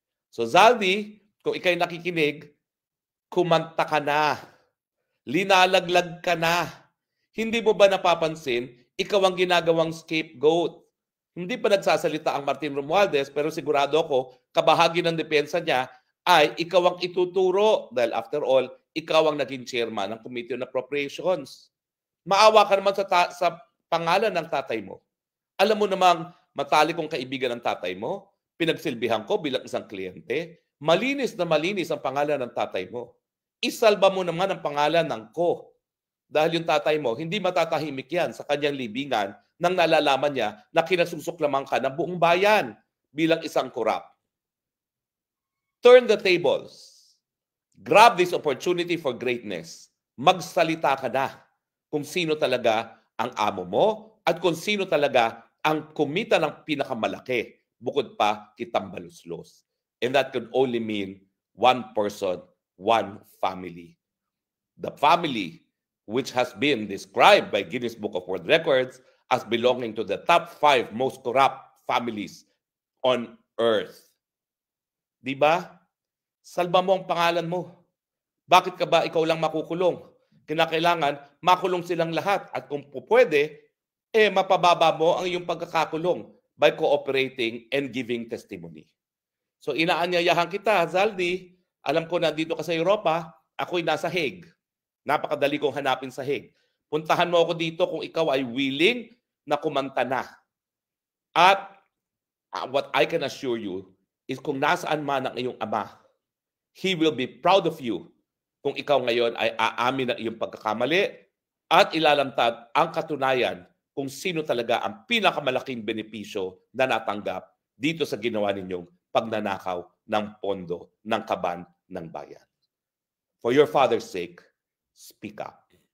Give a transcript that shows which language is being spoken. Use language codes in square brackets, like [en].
[tl] So Zaldi, kung ikay nakikinig, kumanta ka na. Linalaglag ka na. Hindi mo ba napapansin, ikaw ang ginagawang scapegoat? Hindi pa nagsasalita ang Martin Romualdez, pero sigurado ako, kabahagi ng depensa niya ay ikaw ang ituturo. Dahil [en] after all, [tl] ikaw ang naging chairman ng Committee on Appropriations. Maawa ka naman sa pangalan ng tatay mo. Alam mo namang matalik kong kaibigan ng tatay mo, pinagsilbihan ko bilang isang kliyente, malinis na malinis ang pangalan ng tatay mo. Isalba mo naman ang pangalan ng ko. Dahil yung tatay mo, hindi matatahimik yan sa kanyang libingan nang nalalaman niya na kinasusuklaman ka ng buong bayan bilang isang korap. [en] Turn the tables. Grab this opportunity for greatness. [tl] Magsalita ka na kung sino talaga ang amo mo at kung sino talaga ang kumita ng pinakamalaki bukod pa kay Tambaluslos. [en] And that could only mean one person, one family. The family which has been described by Guinness Book of World Records as belonging to the top 5 most corrupt families on earth. [tl] Diba? Salba mo ang pangalan mo. Bakit ka ba ikaw lang makukulong? Kinakailangan makulong silang lahat at kung pwede, mapababa mo ang iyong pagkakakulong [en] by cooperating and giving testimony. [tl] So inaanyayahan kita, Zaldi. Alam ko na dito ka sa Europa, ako'y nasa Hague. Napakadali kong hanapin sa Hague. Puntahan mo ako dito kung ikaw ay willing na kumanta na. [en] At what I can assure you is [tl] kung nasaan man ang iyong ama, [en] he will be proud of you [tl] kung ikaw ngayon ay aamin ng iyong pagkakamali at ilalamtad ang katunayan kung sino talaga ang pinakamalaking benepisyo na natanggap dito sa ginawa ninyong pagnanakaw ng pondo ng kaban ng bayan. [en] For your father's sake, speak up.